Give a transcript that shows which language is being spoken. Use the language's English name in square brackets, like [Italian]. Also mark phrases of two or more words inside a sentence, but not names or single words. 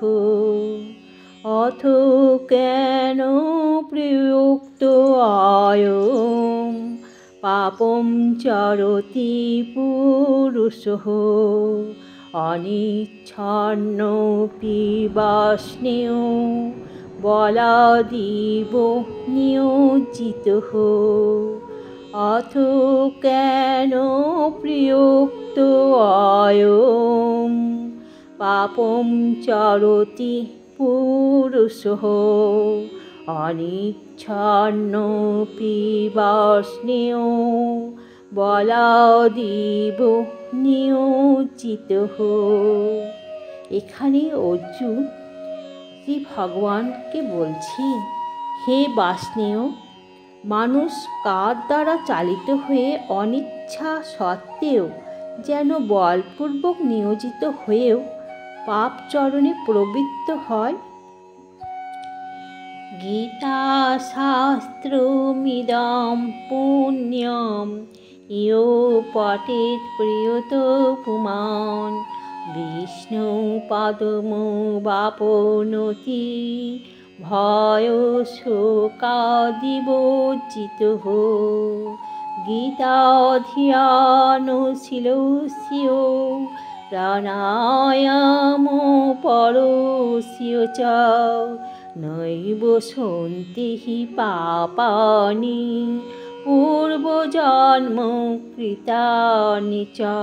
[Sanskrit] अथ केन प्रयुक्तो अयं पापं चरति पुरुषः अनिच्छन्नपि वाष्णेयो बलादेव नियोजितः। अथ केन प्रयुक्तो अयं পাপম চরতি পুরুষঃ অনিচ্ছন্নপি বাষ্ণেয় বলাদিব নিয়োজিতঃ। [Bangla] এখানে অর্জুন শ্রী ভগবানকে বলছেন, হে বাষ্ণেয়, মানুষ কার দ্বারা চালিত হয়ে অনিচ্ছা সত্ত্বেও যেন বলপূর্বক নিয়োজিত হয়েও পাপ চরণে প্রবৃত্ত হয়। [Sanskrit] গীতা শাস্ত্রমিদং পুণ্যম ইয়ো পঠেৎ প্রিয়তো পুমাन् বিষ্ণু পাদমবাপ্নোতি ভয়শোকাদিবর্জিতঃ। গীতাধ্যয়নশীলস্য প্রাণায়ামপরস্য চ নৈব সন্তি হি পাপানি পূর্বজন্মকৃতানি চ।